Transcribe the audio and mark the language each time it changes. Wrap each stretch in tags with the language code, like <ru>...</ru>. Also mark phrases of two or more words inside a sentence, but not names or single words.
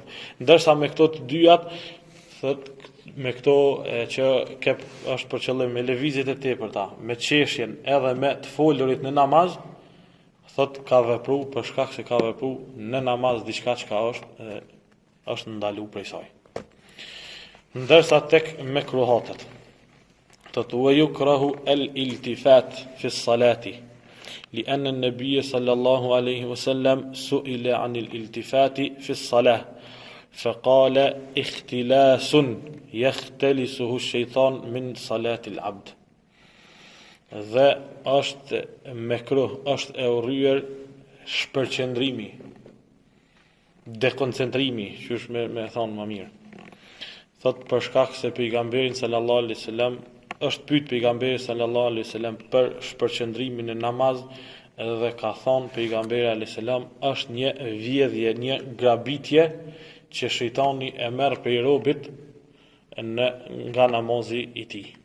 <sq>Ndërsa me këto të dyjat, thot me këto që është për qëllim me lëvizjet e tepërta, me qeshjen edhe me të folurit në namaz, thot ka vepru për shkak se ka vepru në namaz diçka që është ndalu prej saj. Ndërsa tek mekruhatet, thot</sq> <ar>ويكره الالتفات في الصلاة لأن النبي صلى الله عليه وسلم سئل عن الالتفات في الصلاة فقال اختلاس يختلسه الشيطان من صلاة العبد.</ar> <sq>Dhe është mekruh, është e urryer shpërqendrimi, dekoncentrimi, që është me thonë më mirë. Thot për shkak se pejgamberin</sq> <ar>صلى الله عليه وسلم</ar> <sq>është pyet pejgamberi</sq> <ar>صلى الله عليه وسلم</ar> <sq>për shpërqendrimin në namaz dhe ka thonë pejgamberi</sq> <ar>عليه السلام</ar> <sq>është një vjedhje, një grabitje që shejtani e merr prej robit nga namazi i tij.</sq>